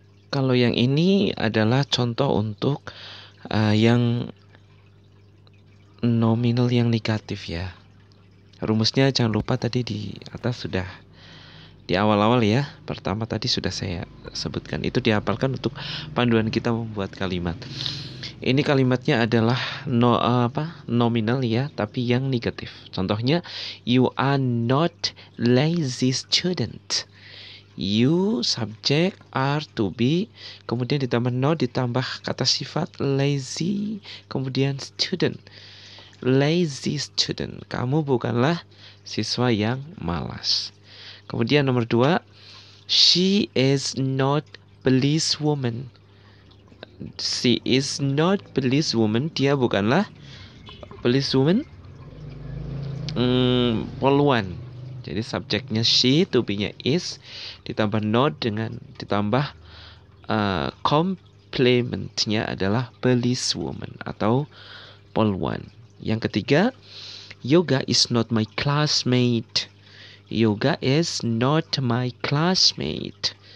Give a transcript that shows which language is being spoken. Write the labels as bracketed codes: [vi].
[id] Kalau yang ini adalah contoh untuk yang nominal yang negatif ya. Rumusnya jangan lupa tadi di atas sudah di awal-awal ya. Pertama tadi sudah saya sebutkan. Itu dihafalkan untuk panduan kita membuat kalimat. Ini kalimatnya adalah nominal ya, tapi yang negatif. Contohnya, [en] you are not lazy student. You subject are to be, [id] kemudian ditambah [en] not, [id] ditambah kata sifat [en] lazy, [id] kemudian [en] student. Lazy student. [id] Kamu bukanlah siswa yang malas. Kemudian nomor 2, [en] she is not police woman. She is not police woman. [id] Dia bukanlah [en] police woman. Poluan. [id] Jadi subjeknya she, to be-nya is, ditambah not dengan ditambah complement-nya adalah police woman atau poluan. Yang ketiga, [en] Yoga is not my classmate. Yoga is not my classmate.